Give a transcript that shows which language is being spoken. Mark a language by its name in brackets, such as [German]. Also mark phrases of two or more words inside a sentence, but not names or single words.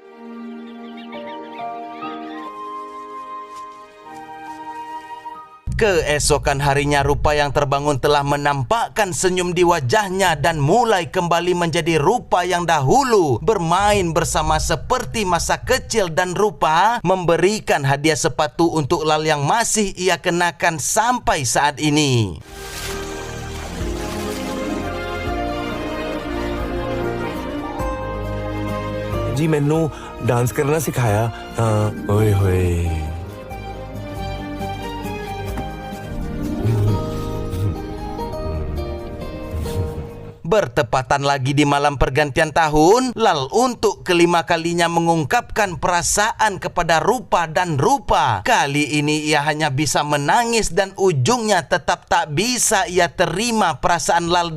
[Indonesian] Keesokan harinya rupa yang terbangun telah menampakkan senyum di wajahnya dan mulai kembali menjadi rupa yang dahulu, bermain bersama seperti masa kecil. Dan rupa memberikan hadiah sepatu untuk Lal yang masih ia kenakan sampai saat ini. [Punjabi] ਜੀ ਮੈਨੂੰ ਡਾਂਸ ਕਰਨਾ ਸਿਖਾਇਆ। हाँ ओए होए [Indonesian] Bertepatan lagi di malam pergantian tahun, Lal untuk kelima kalinya mengungkapkan perasaan kepada rupa, dan rupa kali ini ia hanya bisa menangis dan ujungnya tetap tak bisa ia terima perasaan Lal.